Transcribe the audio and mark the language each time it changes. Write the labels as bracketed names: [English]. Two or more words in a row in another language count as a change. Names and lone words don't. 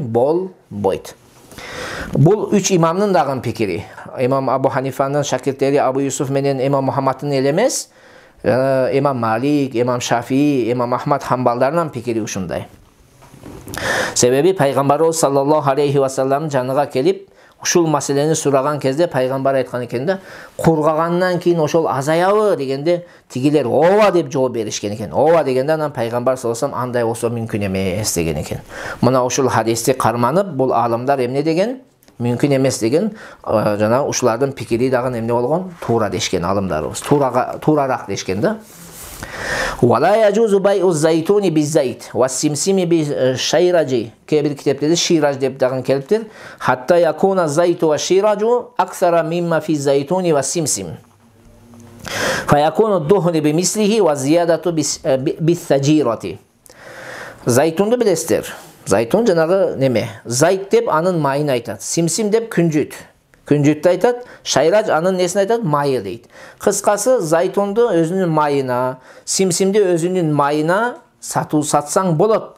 [Kyrgyz] Болбойт. Бул үч имамдын дагы пикири. Имам Абу Ханифанын шакирттери Абу Юсуф менен Имам Мухаммадтын эле эмес, Имам Малик, Имам Шафии, Имам Ахмад Хамбалдарынын пикири ушундай. Себеби пайгамбарыбыз [Arabic] صلى الله عليه وسلم [Kyrgyz] жаныга келип ушул маселени сураган кезде пайгамбар айткан экен да, кургагандан кийин ошол азаябы дегенде тигилер ооба деп жооп беришкен экен. Ооба дегенде анан пайгамбар саллаллаху алейхи ва саллам андай болсо мүмкүн эмес деген экен. Мына ушул хадисти карманып бул аалымдар эмне деген? Мүмкүн эмес деген жана ушулардын пикири дагы эмне болгон? Туура дешкен аалымдарыбыз. Туурарак дешкен да. [Arabic] ولا يجوز بيع الزيتون بالزيت والسمسم بالشيرج. [Kyrgyz] Кээ-бир китептерде шираж деп дагы келиптир. [Arabic] حتى يكون الزيت والشيرج أكثر مما في الزيتون والسمسم. فيكون الدهن بمثله والزيادة بالثجيرة. [Kyrgyz] Зайтунду билесиздер. Зайтун жанагы неме? Зайт деп анын майын айтат. Симсим деп күнжүт. Күнжүттү айтат, шайраж анын несин айтат? Майы дейт. Кыскасы зайтунду өзүнүн майына, симсимди өзүнүн майына сатсаң болот.